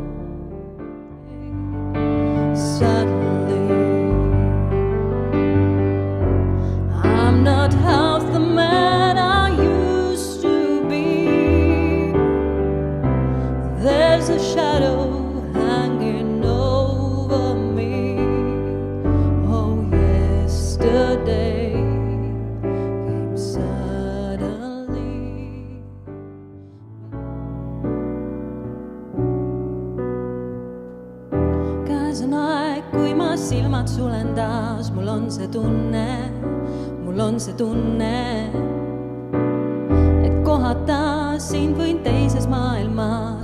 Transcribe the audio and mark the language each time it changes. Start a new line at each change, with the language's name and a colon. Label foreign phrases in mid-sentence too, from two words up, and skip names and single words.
English: Suddenly, I'm not half the man I used to be. There's a shadow hanging over me. Oh, yesterday came suddenly.
Estonian: Käes on aeg, kui ma silmad sulen taas. Mul on see tunne, et kohata sind võin teises maailmas.